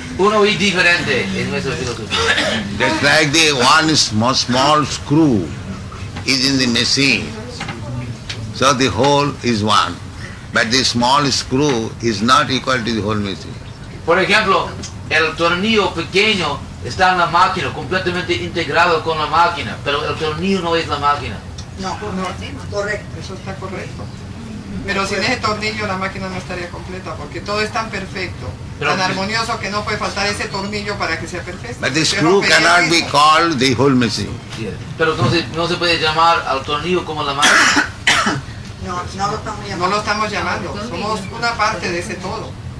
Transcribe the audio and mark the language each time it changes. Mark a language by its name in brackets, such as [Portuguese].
[Spanish] Uno y diferente en nuestra filosofía. [English] Just like the one small screw is in the machine, so the whole is one. But the small screw is not equal to the whole machine. [Spanish] Por ejemplo, el tornillo pequeño está en la máquina, completamente integrado con la máquina, pero el tornillo no es la máquina. No, correcto. Eso está correcto. Pero sin ese tornillo la máquina no estaría completa, porque todo es tan perfecto, tan armonioso que no puede faltar ese tornillo para que sea perfecto. [English] But the screw cannot be called the whole machine. [Spanish] Pero no se puede llamar al tornillo como la máquina. No lo estamos llamando. No lo estamos llamando, somos una parte de ese todo.